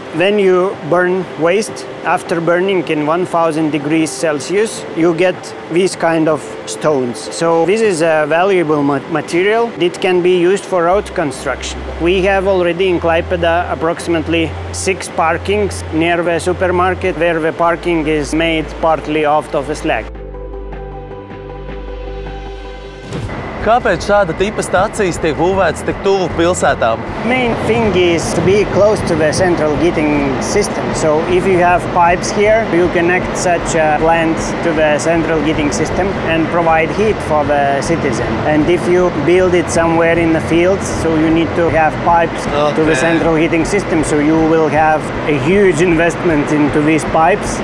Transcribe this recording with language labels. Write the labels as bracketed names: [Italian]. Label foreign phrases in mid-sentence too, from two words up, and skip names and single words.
[English] When you burn waste, after burning in 1000 degrees Celsius, you get these kind of stones. So this is a valuable material. It can be used for road construction. We have already in Klaipėda approximately 6 parkings near the supermarket, where the parking is made partly out of the slag. [Latvian] Kāpēc šāda tipa stacijas tiek būvētas tik tuvu pilsētām? [English] Main thing is to be close to the central heating system. So if you have pipes here, you connect such a plant to the central heating system and provide heat for the citizen. And if you build it somewhere in the fields, so you need to have pipes to the central heating system, so you will have a huge investment into these pipes.